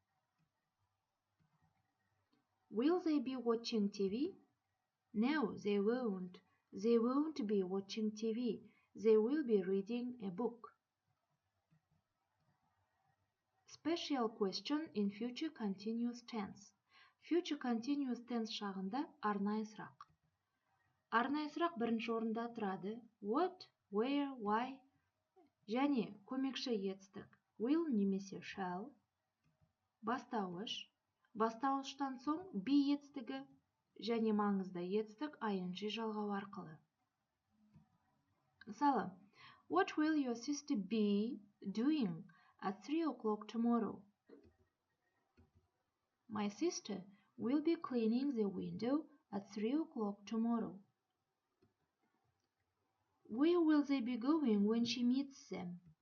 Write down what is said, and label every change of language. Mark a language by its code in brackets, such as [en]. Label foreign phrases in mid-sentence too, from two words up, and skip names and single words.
[en] Will they be watching TV? No, they won't. They won't be watching TV. They will be reading a book. Special question in future continuous tense. Future continuous tense [kk] шағында арнайы сұрақ. Арнайы сұрақ бірінші орында тұрады. [en] What, where, why [kk] және көмекші етістік will немесе shall. Бастауыш. Бастауыштан соң be етістігі және маңызды етістік ing жалғау арқылы. Мысалы, [en] what will your sister be doing at 3 o'clock tomorrow? My sister will be cleaning the window at 3 o'clock tomorrow. Where will they be going when she meets them?